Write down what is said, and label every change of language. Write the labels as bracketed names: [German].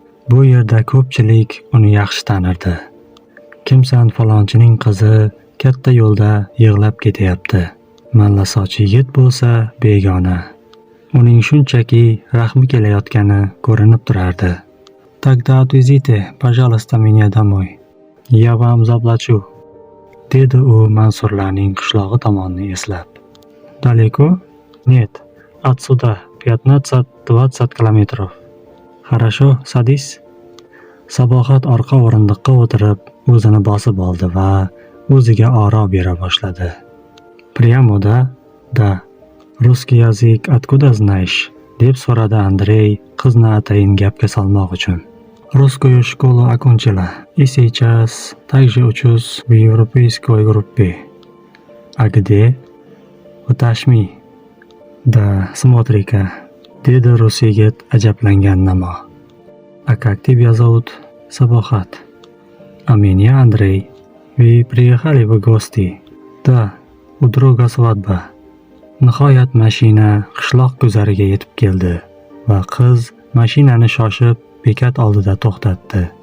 [Uzbek] Bu yerda ko'pchilik uni yaxshi tanirdi. "Kimsan falonchining qizi katta yo'lda yig'lab ketayapti". Mallasoch yigit bo'lsa begona. Uning shunchaki rahmi kelayotgani ko'rinib turardi. [Russian] "Тогда отвезите, пожалуйста, меня домой. Я вам заплачу", [Uzbek] dedi u Mansurlarning qishlog'i tomonni eslab. [Russian] "Далеко? Нет, отсюда 15-20 kilometrov. Хорошо, садись". [Uzbek] Sabohat orqa o'rindiqqa o'tirib, o'zini bosib oldi va o'ziga oro bera boshladi. [Russian] "Прямо, да? Да. Русский язык откуда знаешь?" [Uzbek] deb so'radi Andrey qizni atayin gapga solmoq uchun. [Russian] "Русскую школу окончила и сейчас также учусь в европейской группе. А где? В Ташми. Да, смотри-ка", [Uzbek] dedi rus yigit ajablangan namo. [Russian] "А как тебя зовут?" "Sabohat". "А меня Андрей. Вы приехали в гости?" Da, udroga svadba. [Uzbek] Nihoyat mashina qishloq guzariga yetib keldi va qiz mashinani shoshib bekat oldida to'xtatdi.